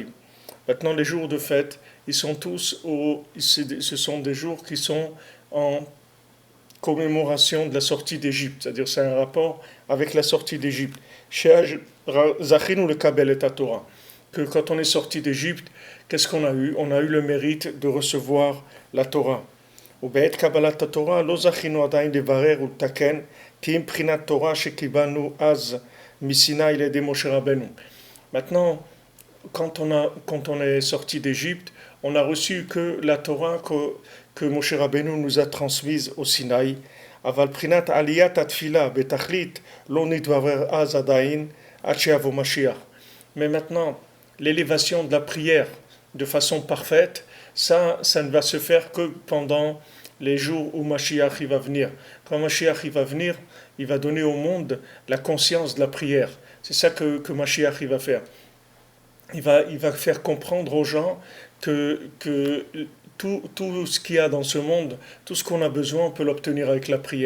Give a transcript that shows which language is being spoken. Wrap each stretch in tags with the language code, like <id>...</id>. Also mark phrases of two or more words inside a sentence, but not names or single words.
<fr>Maintenant, les jours de fête, ils sont tous ce sont des jours qui sont en commémoration de la sortie d'Égypte, c'est-à-dire c'est un rapport avec la sortie d'Égypte.</fr> <he>זכינו לקבל את תורה.</he> <fr>Que quand on est sorti d'Égypte, qu'est-ce qu'on a eu? On a eu le mérite de recevoir la Torah.</fr> <he>ובעת קבלת התורה לא זכינו עדיין לברר ולתקן כי אם בחינת תורה שקיבלנו אז מסיני לידי משה רבנו.</he> <fr>Maintenant, quand on est sorti d'Égypte, on a reçu que la Torah que Moshe Rabbeinu nous a transmise au Sinaï.</fr> <he>אבל בחינת עליית התפילה בתכלית לא נתברר אז עדיין עד שיבוא משיח.</he> <fr>Mais maintenant, l'élévation de la prière de façon parfaite, ça ne va se faire que pendant les jours où Mashiach va venir. Quand Mashiach va venir, il va donner au monde la conscience de la prière. C'est ça que Mashiach va faire. Il va faire comprendre aux gens que tout ce qu'il y a dans ce monde, tout ce qu'on a besoin, on peut l'obtenir avec la prière.</fr>